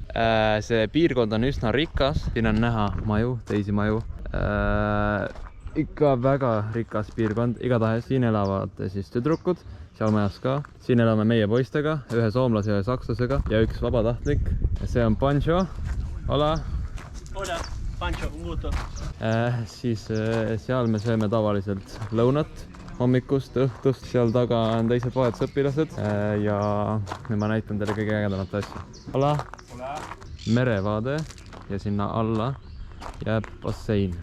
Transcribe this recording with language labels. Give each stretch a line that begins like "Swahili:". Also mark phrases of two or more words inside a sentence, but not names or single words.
Estonian: See piirkond on üsna rikas, siin on näha maju, teisi maju. Ikka väga rikas piirkond, igatahes siin elavad siis tüdrukud, seal majas ka. Siin elame meie poistega, ühe soomlase ja ühe sakslasega ja üks vabatahtlik. See on Pancho. Hola.
Spanish: Hola, Pancho, un gusto.
Estonian: Siis seal me sööme tavaliselt lõunat. Hommikust, õhtust, seal taga on teised vahetusõpilased ja ma näitan teile kõige ägedamat asja. Hola. Merevaade ja sinna alla jääb bassein.